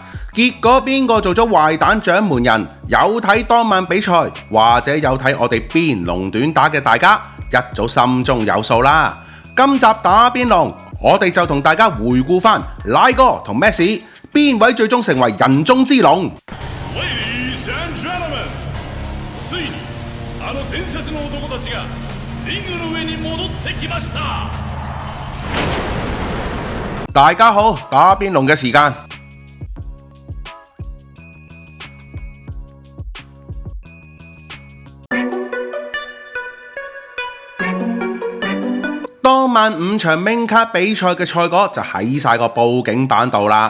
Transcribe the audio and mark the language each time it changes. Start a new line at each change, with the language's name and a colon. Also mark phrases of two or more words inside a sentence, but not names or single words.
Cantonese: 結果邊個做咗壞蛋掌門人？有睇當晚比賽或者有睇我哋邊龍短打嘅大家，一早心中有數啦。今集打邊龍，我哋就同大家回顧翻拉哥同 Messi 邊位最終成為人中之龍。
English: Ladies and gentlemen，
Japanese: ついにあの伝説の男たちがリングの上に戻ってきました。
Cantonese: 大家好，打邊龍嘅時間。當晚5場
English: main card
Cantonese: 比賽嘅賽果就喺晒個報警板度啦。